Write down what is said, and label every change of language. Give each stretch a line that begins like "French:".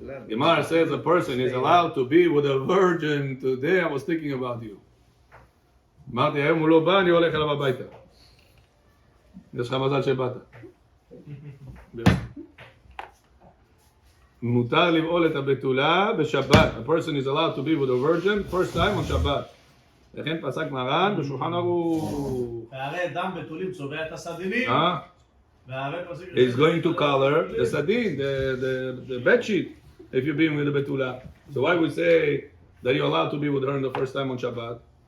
English: Gemara says a person is allowed to be with a virgin. Today I was thinking about you.
Hebrew: אמרתי, היום הוא לא בא, אני הולך אליו הביתה. יש לך מזל שבאת. מותר לבעול את הבתולה בשבת.
English: A person is allowed to be with a virgin first time on Shabbat.
Hebrew: לכן פסק מרן בשולחן ערוך. והרי דם בתולים צובע את הסדינים. והרי פסק...
English: He's going to color the sadin, the bed sheet, if you're being with the betula. So why we say that you're allowed to be with her the first time on Shabbat?